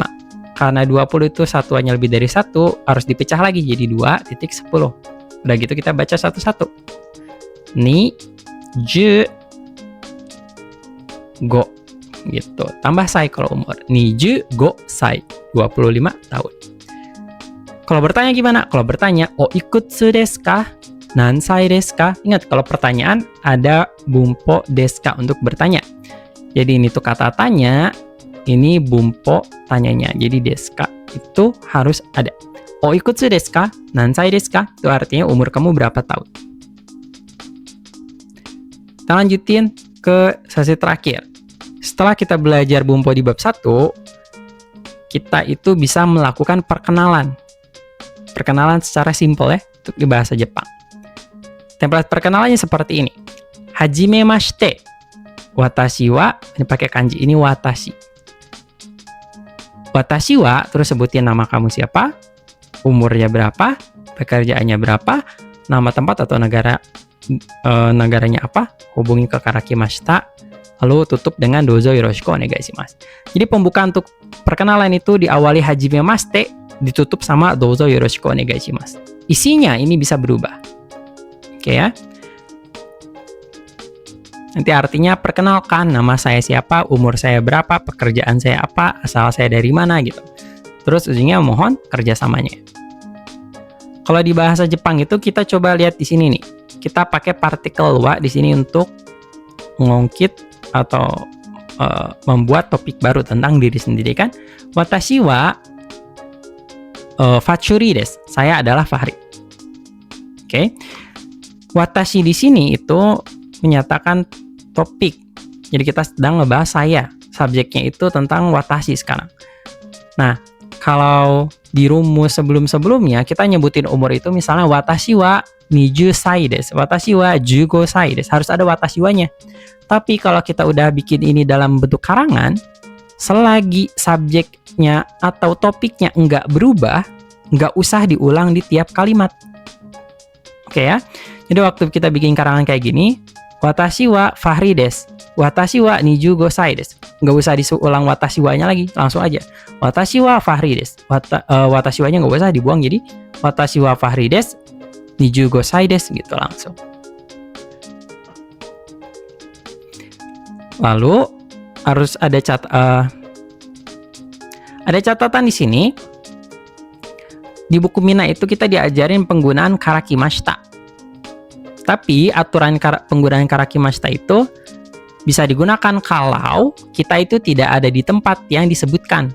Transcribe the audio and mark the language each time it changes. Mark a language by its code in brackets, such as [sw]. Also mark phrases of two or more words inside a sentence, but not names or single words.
[id] Karena 20 itu satuannya lebih dari 1, harus dipecah lagi jadi 2.10. Udah gitu kita baca satu-satu. [ja] 二、十、五. [id] Gitu. Tambah sai kalau umur. [ja] 二十、五、歳. [id] 25 tahun. Kalau bertanya gimana? Kalau bertanya, [ja] おいくつですか?何歳ですか? [id] Ingat, kalau pertanyaan ada bumpo [ja] ですか [id] untuk bertanya. Jadi ini tuh kata tanya, ini bumpo tanyanya. Jadi [ja] ですか [id] itu harus ada. [ja] おいくつですか? 何歳ですか? [id] Itu artinya umur kamu berapa tahun. Kita lanjutin ke sesi terakhir. Setelah kita belajar bumpo di bab 1, kita itu bisa melakukan perkenalan. Perkenalan secara simpel ya, untuk di bahasa Jepang. Template perkenalannya seperti ini. Hajimemashite. [ja] 私は, [id] ini pakai kanji, ini watashi. [ja] 私は, [id] terus sebutin nama kamu siapa, umurnya berapa, pekerjaannya berapa, nama tempat atau negaranya apa, hubungi ke karakimashita, lalu tutup dengan [ja] どうぞよろしくお願いします. [id] Jadi pembukaan untuk perkenalan itu diawali hajimemashite, ditutup sama [ja] どうぞよろしくお願いします. [id] Isinya ini bisa berubah. Oke ya. Nanti artinya perkenalkan nama saya siapa, umur saya berapa, pekerjaan saya apa, asal saya dari mana gitu. Terus ujungnya mohon kerjasamanya. Kalau di bahasa Jepang itu kita coba lihat di sini nih. Kita pakai partikel wa di sini untuk mengungkit atau membuat topik baru tentang diri sendiri kan. [ja] Watashi wa Fachuri desu. [id] Saya adalah Fahri. Oke. Watashi di sini itu menyatakan topik. Jadi kita sedang ngebahas saya. Subjeknya itu tentang watashi sekarang. Nah, kalau di rumus sebelum-sebelumnya kita nyebutin umur itu misalnya [ja] 私は20歳です、私は15歳です. [id] Harus ada [ja] 私は- [id] nya. Tapi kalau kita udah bikin ini dalam bentuk karangan, selagi subjeknya atau topiknya enggak berubah, enggak usah diulang di tiap kalimat. Oke ya. Jadi waktu kita bikin karangan kayak gini, [ja] 私は Fahri です、私は25歳です. [id] Nggak usah diulang [ja] 私は- [id] nya lagi, langsung aja. [ja] Watashi wa Fahri desu. 私は- [id] nya nggak usah dibuang, jadi [ja] 私は Fahri です、25歳です [id] gitu langsung. Lalu harus ada catatan di sini. Di buku Mina itu kita diajarin penggunaan karakimashita. Tapi aturan penggunaan karakimashita itu bisa digunakan kalau kita itu tidak ada di tempat yang disebutkan.